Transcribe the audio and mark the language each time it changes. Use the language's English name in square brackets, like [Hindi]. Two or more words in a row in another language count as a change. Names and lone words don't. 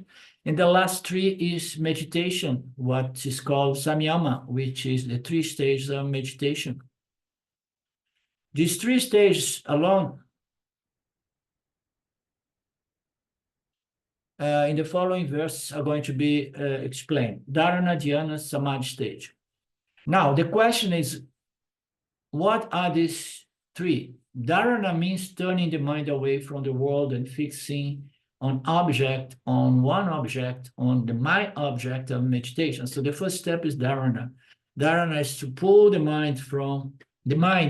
[English] And the last 3 is meditation, what is called samyama, which is the 3 stages of meditation. These 3 stages alone, in the following verses, are going to be explained. [Sanskrit] Dharana, dhyāna, samādhi stage. [English] Now, the question is, what are these 3? Dharana means turning the mind away from the world and fixing on one object, on the my object of meditation. So the first step is dharana. Dharana is to pull the mind from the mind.